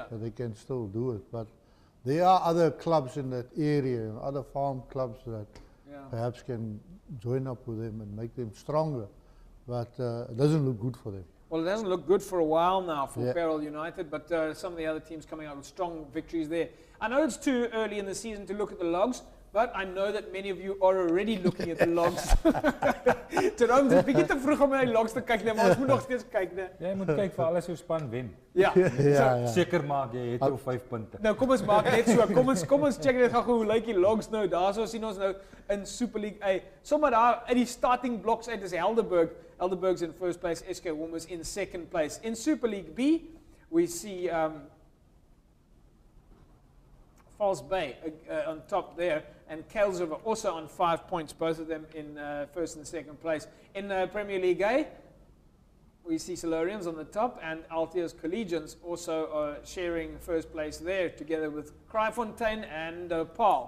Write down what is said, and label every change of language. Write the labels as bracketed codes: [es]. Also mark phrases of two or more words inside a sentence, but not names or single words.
[en] That they can still do it. But there are other clubs in that area, other farm clubs that perhaps can join up with them and make them stronger. But it doesn't look good for them. Well, it doesn't look good for a while now for Peril United, but some of the other teams coming out with strong victories there. I know it's too early in the season to look at the logs, but I know that many of you are already looking at the logs. [af] Jerome, dis bietjie te vroeg om na die logs te kyk, nee, maar ons moet nog steeds kyk, nee. Jy moet kyk vir alles jou span wen. Ja. Seker maak jy het jou 5 punte. Nou kom ons maak net so. Kom ons check net gou hoe lyk die logs nou. Daarso sien ons nou in Super League A. Sommer daar uit die [en] starting blocks [af] uit is Helderberg. [en] Helderberg's in first place, SK Woomers in second place. In Super League B, we see False Bay on top there, and Kales River also on 5 points, both of them in first and second place. In Premier League A, we see Silurians on the top, and Altia's Collegians also are sharing first place there, together with Kraaifontein and Paarl.